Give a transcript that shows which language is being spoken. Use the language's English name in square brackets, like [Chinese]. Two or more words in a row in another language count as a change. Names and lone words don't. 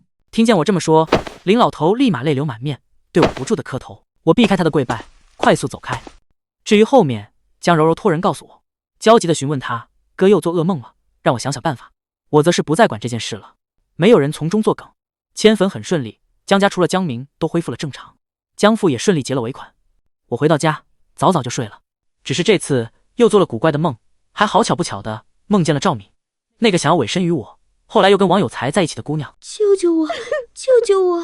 [Chinese] 聽見我這麼說，林老頭立馬淚流滿面，對我不住的磕頭。我避開他的跪拜，快速走開。至於後面，江柔柔托人告訴我，焦急地詢問他，哥又做噩夢了，讓我想想辦法。我則是不再管這件事了，沒有人從中作梗。遷墳很順利，江家除了江明都恢復了正常，江父也順利結了尾款。我回到家，早早就睡了。只是這次又做了古怪的夢，還好巧不巧的夢見了趙敏，那個想要委身於我，後來又跟王有才在一起的姑娘。救救我，救救我！